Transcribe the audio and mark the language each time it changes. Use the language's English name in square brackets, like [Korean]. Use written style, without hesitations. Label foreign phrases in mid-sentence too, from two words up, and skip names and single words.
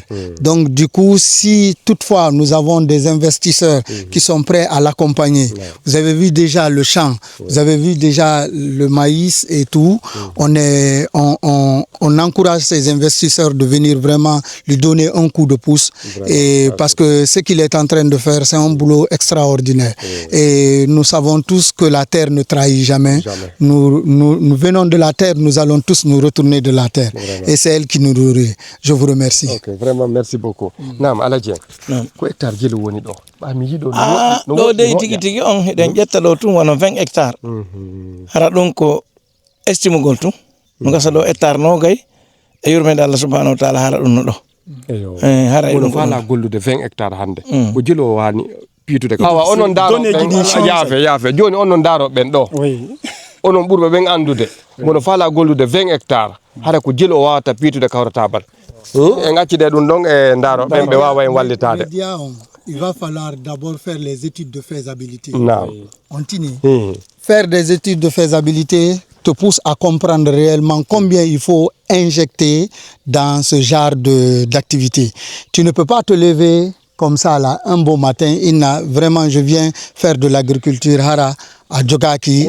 [French] Donc du coup, si toutefois nous avons des investisseurs qui sont prêts à l'accompagner, vous avez vu déjà le champ, vous avez vu déjà le maïs et tout, on encourage ces investisseurs de venir vraiment lui donner un coup de pouce et parce que ce qu'il est en train de faire, c'est un boulot extraordinaire. Et nous savons tous que la terre ne trahit jamais. Nous venons de la terre, nous allons tous nous retourner de la terre. Et c'est elle qui nous nourrit. Je vous remercie. Ok, vraiment, merci beaucoup. [Fula] Nam Aladji, ko hectare jeli woni ɗo? Mi yiɗo ɗo dey tigi tigi on eɗen ƴetta ɗo tun wono 20 hectares. Hara ɗum ko estimugol tun. No gasa ɗo hectare nogay e yurmede [Arabic] Allah subhanahu wa taala [Fula] hara ɗum no ɗo. Hara ɗum fala gollude 20 hectares hande. Ko jelo wani piitude ka. Awa onon daro yaafe joni onon daro ɓen ɗo. Onon ɓurɓe ɓen andude mono fala gollude 20 hectares hara ko jilo wawata piitude kawratabal en accide ɗum ɗon e daro ɓen ɓe wawa en wallitade. [French] Il va falloir d'abord faire les études de faisabilité. On faire des études de faisabilité te pousse à comprendre réellement combien il faut injecter dans ce genre d'activité. Tu ne peux pas te lever comme ça là un beau matin, vraiment je viens faire de l'agriculture hara à Djogaki.